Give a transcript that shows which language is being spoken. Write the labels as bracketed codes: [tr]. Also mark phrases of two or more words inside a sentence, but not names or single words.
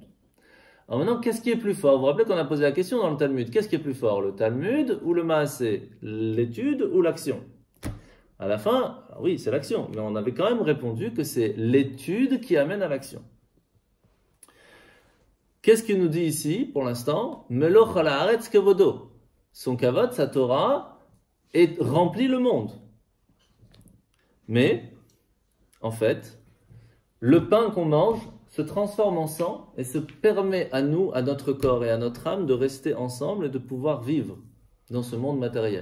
[fr] Alors maintenant, qu'est-ce qui est plus fort? Vous vous rappelez qu'on a posé la question dans le Talmud. Qu'est-ce qui est plus fort? Le Talmud ou le Maaseh? L'étude ou l'action? À la fin, oui, c'est l'action. Mais on avait quand même répondu que c'est l'étude qui amène à l'action. Qu'est-ce qu'il nous dit ici, pour l'instant? [he] מלא כל הארץ כבודו. [fr] Son kavod, sa Torah, remplit le monde. Mais, en fait, le pain qu'on mange se transforme en sang et se permet à nous, à notre corps et à notre âme de rester ensemble et de pouvoir vivre dans ce monde matériel.